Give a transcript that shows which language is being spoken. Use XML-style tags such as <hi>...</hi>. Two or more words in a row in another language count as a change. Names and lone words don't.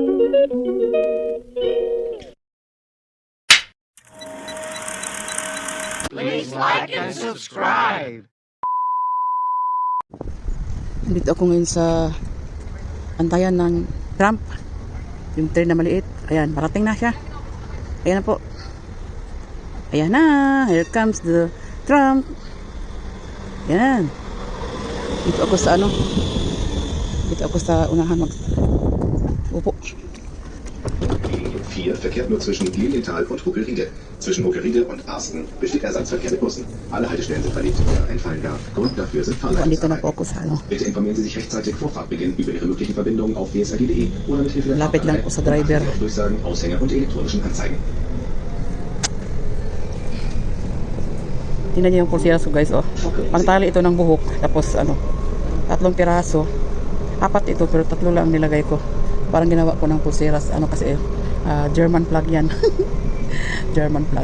<en>Please like and subscribe.</en> <tl>Nandito ako ngayon sa antayan ng tram. Yung train na maliit. Ayan, parating na siya. Ayan na po. Ayan na.</tl> <en>Here comes the tram.</en> <tl>Ayan. Dito ako sa Dito ako sa unahan upo.</tl> <de>Die 4 verkehrt nur zwischen Lilienthal und Huckelriede. Zwischen Huckelriede und Arsten besteht Ersatzverkehr mit Bussen. Alle Haltestellen sind verlegt oder einfallen gar. Grund dafür sind</de> <tl>Dito na</tl> <de>Fahrleitungsarbeiten.</de> <tl>po ako sa</tl> <de>Bitte informieren Sie sich rechtzeitig vor Fahrtbeginn über Ihre möglichen Verbindungen auf bsrg.de oder mit Hilfe der</de> <tl>Lapit lang po sa driver.</tl> <de>Durchsagen, Aushänge und elektronischen Anzeigen.</de> <tl>Tingnan niyo yung pulseras ko, guys, oh. Pantali ito ng buhok. Tapos, 3 piraso. 4 ito, pero 3 lang nilagay ko. Parang ginawa ko ng pulseras. Kasi,</tl> <en>German plug</en> <tl>yan.</tl> <en>German plug.</en>